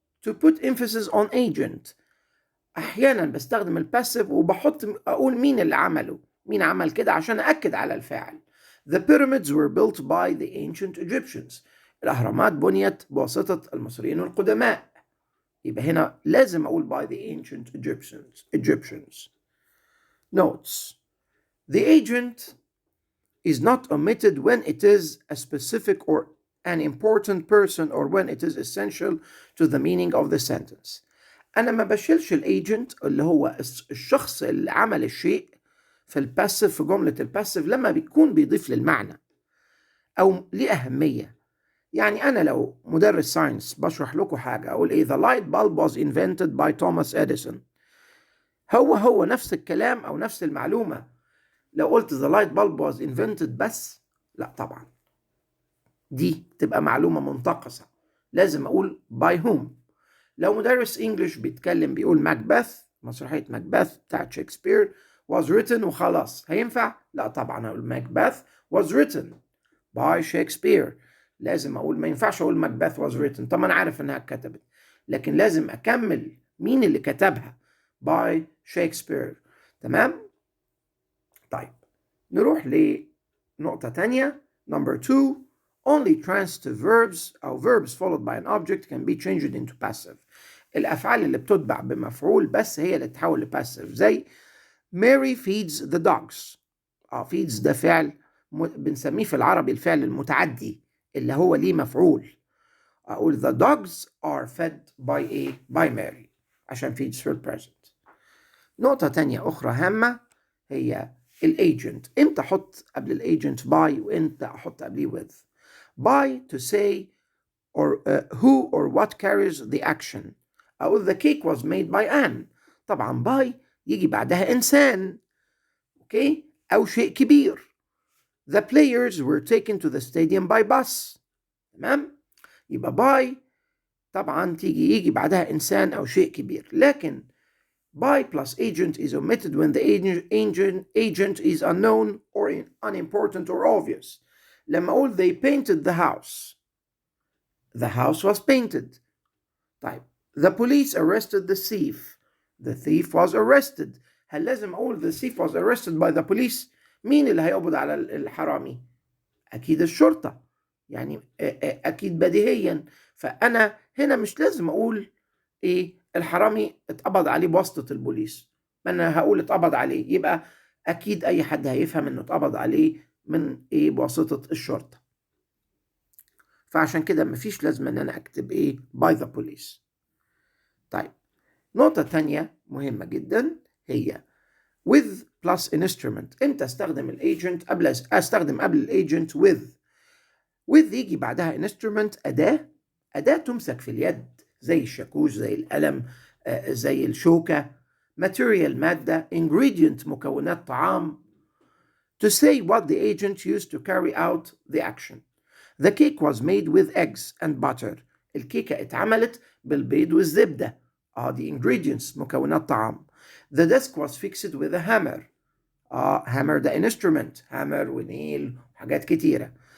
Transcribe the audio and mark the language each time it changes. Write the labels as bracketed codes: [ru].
[en] to put emphasis on agent. [ar] أحيانا بستخدم الباسيف وبحط أقول مين اللي عمله، مين عمل كده عشان أأكد على الفاعل. [en] The pyramids were built by the ancient Egyptians. [ar] الأهرامات بنيت بواسطة المصريين القدماء. يبقى هنا لازم أقول [en] by the ancient Egyptians. Notes. The agent is not omitted when it is a specific or an important person or when it is essential to the meaning of the sentence. [ar] أنا ما بشيلش الagent اللي هو الشخص اللي عمل الشيء في الباسيف، في جملة الباسيف، لما بيكون بيضيف للمعنى أو ليه أهمية. يعني أنا لو مدرس ساينس بشرح لكم حاجة أقول إيه [en] the light bulb was invented by Thomas Edison، [ar] هو نفس الكلام أو نفس المعلومة لو قلت [en] the light bulb was invented [ar] بس؟ لا طبعا، دي تبقى معلومة منتقصة، لازم أقول [en] by whom. [ar] لو مدرس إنجليش بيتكلم بيقول ماكبث، مسرحية ماكبث بتاعت شكسبير [en] was written [ar] وخلاص، هينفع؟ لا طبعا، أقول ماكبث [en] was written by Shakespeare. [ar] لازم أقول، ما ينفعش أقول ماكبث [en] was written، [ar] طب أنا عارف إنها اتكتبت، لكن لازم أكمل مين اللي كتبها [en] by Shakespeare. [ar] تمام؟ طيب نروح لنقطة تانية. [en] number 2. only transitive verbs أو verbs followed by an object can be changed into passive. [ar] الأفعال اللي بتتبع بمفعول بس هي اللي تتحول لباسيف، زي [en] Mary feeds the dogs. [ar] feeds ده فعل بنسميه في العربي الفعل المتعدي اللي هو ليه مفعول. [en] أقول the dogs are fed by Mary عشان feeds في present. [ar] نقطة تانية أخرى هامة هي الagent. إمتى أحط قبل الagent by وإمتى أحط قبليه with. [en] by to say or who or what carries the action. أقول the cake was made by Anne. [ar] طبعا by يجي بعدها إنسان، أوكي، أو شيء كبير. [en] The players were taken to the stadium by bus. [ar] تمام؟ يبقى by طبعا يجي بعدها إنسان أو شيء كبير. [en] لكن by plus agent is omitted when the agent is unknown or unimportant or obvious. [ar] لما أقول [en] they painted the house was painted. طيب the police arrested the thief was arrested. [ar] هل لازم أقول [en] the thief was arrested by the police؟ [ar] مين اللي هيقبض على الحرامي؟ أكيد الشرطة، يعني أكيد بديهيا. فأنا هنا مش لازم أقول الحرامي اتقبض عليه بواسطة البوليس، أنا هقول اتقبض عليه، يبقى أكيد أي حد هيفهم إنه اتقبض عليه من بواسطة الشرطة. فعشان كده مفيش لازمة إن أنا أكتب [en] by the police. [ar] طيب نقطة تانية مهمة جدا هي [en] with plus instrument. [ar] إمتى أستخدم الagent؟ أستخدم قبل الagent with يجي بعدها instrument، أداة تمسك في اليد، زي الشاكوش، زي القلم، زي الشوكة. [en] material مادة. ingredient مكونات طعام. to say what the agent used to carry out the action. The cake was made with eggs and butter. [ar] الكيكة اتعملت بالبيض والزبدة. دي ingredients مكونات طعام. [en] The desk was fixed with a hammer. [ar] hammer ده instrument، hammer ونيل وحاجات كتيرة.